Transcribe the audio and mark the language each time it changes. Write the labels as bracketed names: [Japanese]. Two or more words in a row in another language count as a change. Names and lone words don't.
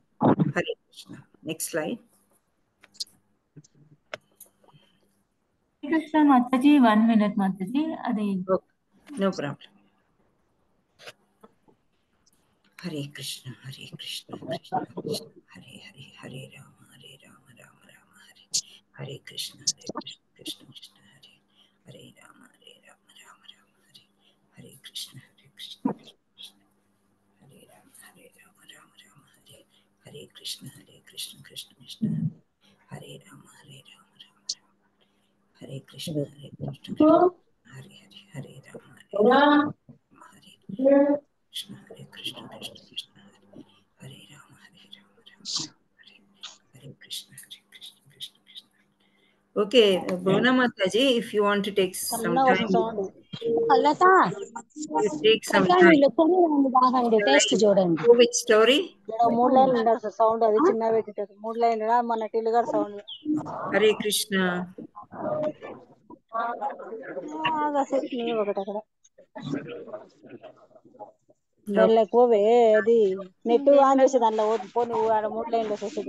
[Sanskrit] हरे कृष्ण. [English] next slide. [Telugu] మాతాజీ 1 minute మాతాజీ. అది [English] no problem. [Sanskrit] हरे कृष्ण हरे कृष्ण कृष्ण कृष्ण हरे हरे, हरे राम हरे राम राम राम हरे, हरे कृष्ण कृष्ण कृष्ण हरे, हरे राम राम राम हरे, हरे कृष्ण कृष्ण हरे राम राम राम हरे, हरे कृष्ण कृष्ण कृष्ण हरे राम राम राम हरे कृष्ण कृष्ण हरे हरे, हरे राम हरे कृष्ण हरे कृष्ण कृष्ण कृष्ण हरे राम राम हरे, हरे कृष्ण कृष्ण कृष्ण. [Telugu] ఓకే బోనా మాతాజీ, [English] if you want to take some time, take some time. [Telugu] టెస్ట్ చూడండి. [English] Which story? [Telugu] 3 లైన్లు ఉండాలి సౌండ్, అది చిన్న పెట్టేటట్టు 3 లైన్లు మన టిల్లుగారు సౌండ్. [Sanskrit] हरे कृष्ण. [Telugu] ఒకటి అక్కడ పోవే, అది [English] net on [Telugu] చేసి దాంట్లో పోను 3 లైన్లు వచ్చేది.